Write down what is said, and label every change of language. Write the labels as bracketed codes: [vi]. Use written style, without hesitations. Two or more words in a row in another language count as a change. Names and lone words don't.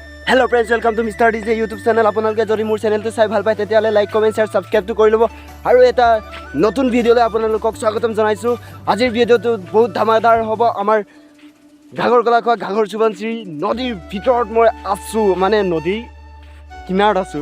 [en] Hello friends, welcome to Mister DJ YouTube channel. [as] আপোনালোকে যদি মোৰ চেনেলটো চাই ভাল পায় তেতিয়াহ'লে [en] like comment share [as] ছাবস্ক্ৰাইবটো কৰি ল'ব আৰু এটা নতুন ভিডিঅ'লৈ আপোনালোকক স্বাগতম জনাইছোঁ। আজিৰ ভিডিঅ'টো বহুত ধামাদাৰ হ'ব। আমাৰ ঘাগৰ কলাখোৱা ঘাগৰ সুবাঞ্চী নদীৰ ভিতৰত মই আছোঁ, মানে নদীৰ কিনাৰত আছোঁ।